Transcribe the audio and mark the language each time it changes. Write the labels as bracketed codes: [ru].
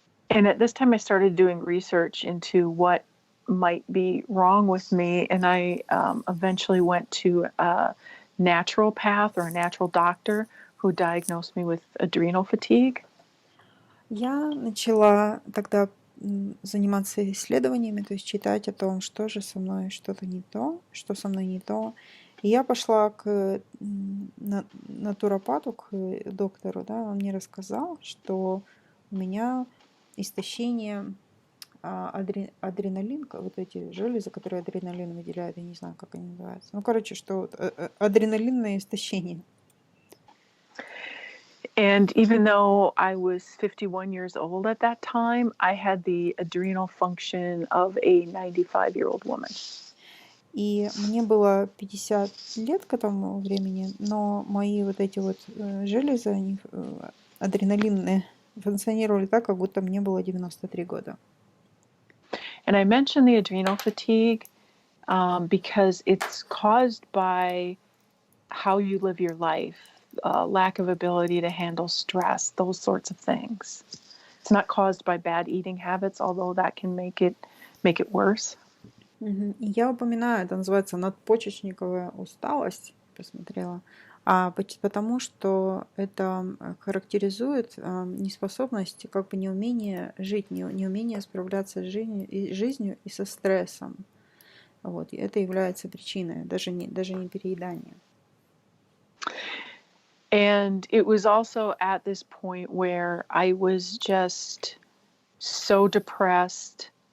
[en] And at this time I started doing research into what might be wrong with me, and I eventually went to a naturopath or a natural doctor who diagnosed me with adrenal fatigue. [ru] Я начала тогда заниматься исследованиями, то есть читать о том, что же со мной что-то не то, что со мной не то. И я пошла к натуропату, к доктору, да, он мне рассказал, что у меня истощение адреналин, вот эти железы, которые адреналин выделяют, я не знаю, как они называются. Что адреналинное истощение. [en] And even though I was 51 years old at that time, I had the adrenal function of a 95-year-old woman. [ru] И мне было 50 лет к этому времени, но мои вот эти вот железы, они адреналинные, функционировали так, как будто мне было 93 года. [en] And I mentioned the adrenal fatigue because it's caused by how you live your life, lack of ability to handle stress, those sorts of things. It's not caused by bad eating habits, although that can make it worse. [ru] И я упоминаю, это называется надпочечниковая усталость, посмотрела, потому что это характеризует неспособность, как бы неумение жить, неумение справляться с жизнью и со стрессом. Вот, и это является причиной, даже не переедания. [en] And it was also at this point where I was just so depressed.